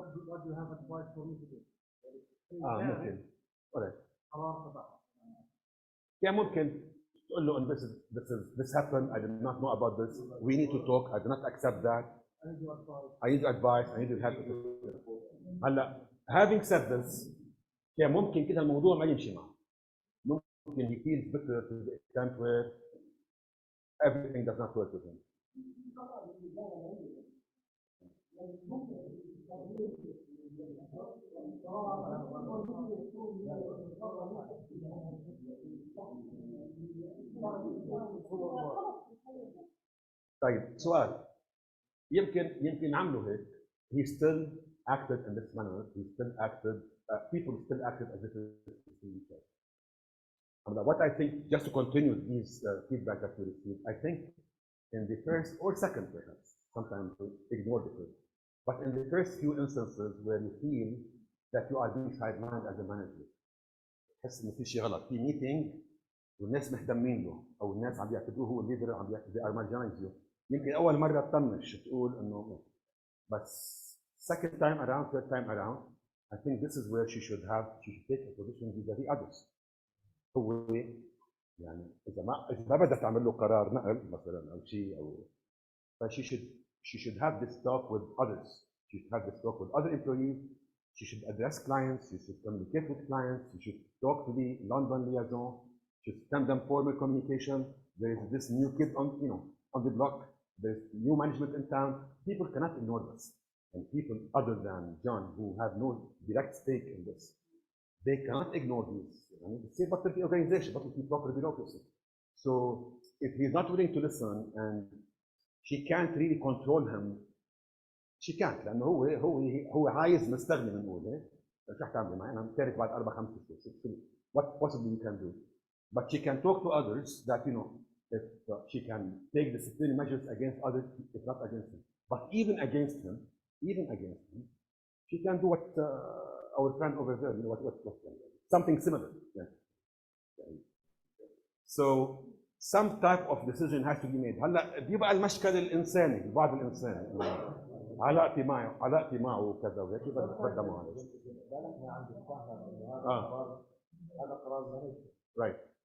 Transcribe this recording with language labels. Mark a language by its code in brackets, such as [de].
[en] What do you have advice for me to do? [ar] ممكن. كان ممكن تقول له ان [en] this happened, I did not know about this, we need to talk, I do not accept that, I need your advice, I need your help. [ar] هلا [en] having said this [ar] كان ممكن كده الموضوع ما يمشي معه. ممكن [en] he feels bitter to the extent where everything does not work with him. [ar] طيب سؤال يمكن عملوا هيك. [en] He still acted in this manner. People still acted as if it was. What I think, just to continue these feedback that we received, I think in the first or second, perhaps, sometimes we ignore the first, but in the first few instances where you feel that you are being sidelined as a manager, [ar] تحس إن في شيء غلط، في [en] meeting [ar] والناس مهتمين له أو الناس عم يعتبروه هو الليدر عم [en] they are marginalizing you. [ar] يمكن أول مرة تطنش تقول إنه بس [en] second time around, third time around, I think this is where she should take a position vis-a-vis others. [ar] هو يعني إذا ما بدها تعمل له قرار نقل مثلا أو شيء أو [en] she should have this talk with others. She should have this talk with other employees. She should address clients. She should communicate with clients. She should talk to the London liaison. She should send them formal communication. There is this new kid on the block. There's new management in town. People cannot ignore this. And people other than John, who have no direct stake in this, they cannot ignore these. Say, but the organization, but the proper bureaucracy. So if he's not willing to listen and she can't really control him, she can't. [ar] لأنه هو عايز مستغني من نقول شو حتعملي معي؟ أنا مشترك بعد 4-5 شهور. [en] What possibly you can do? But she can talk to others that if she can take disciplinary measures against others, if not against him. But even against him, she can do what our friend over there, you know, something similar. Yeah. So some type of decision has to be made. [ar] هلا بيبقى المشكل الانساني، البعد الانساني. علاقتي معه وكذا وهيك بدها معالجه. هذا قرار مانجمنت. [en] Right.